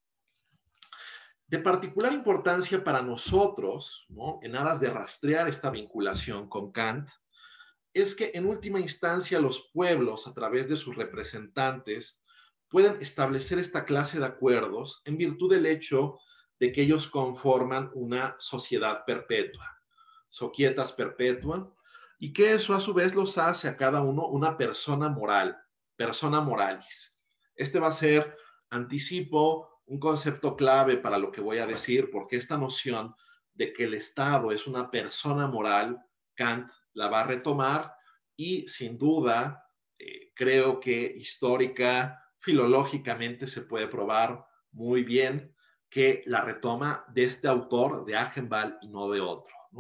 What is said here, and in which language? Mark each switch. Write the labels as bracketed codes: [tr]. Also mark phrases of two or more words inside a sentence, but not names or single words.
[es] De particular importancia para nosotros, ¿no?, en aras de rastrear esta vinculación con Kant, es que en última instancia los pueblos, a través de sus representantes, pueden establecer esta clase de acuerdos en virtud del hecho de que ellos conforman una sociedad perpetua, [la] societas perpetua, [es] y que eso a su vez los hace a cada uno una persona moral, [la] persona moralis. [es] Este va a ser, anticipo, un concepto clave para lo que voy a decir, porque esta noción de que el Estado es una persona moral, Kant la va a retomar y sin duda creo que histórica, filológicamente se puede probar muy bien que la retoma de este autor, de Agenbald, y no de otro, ¿no?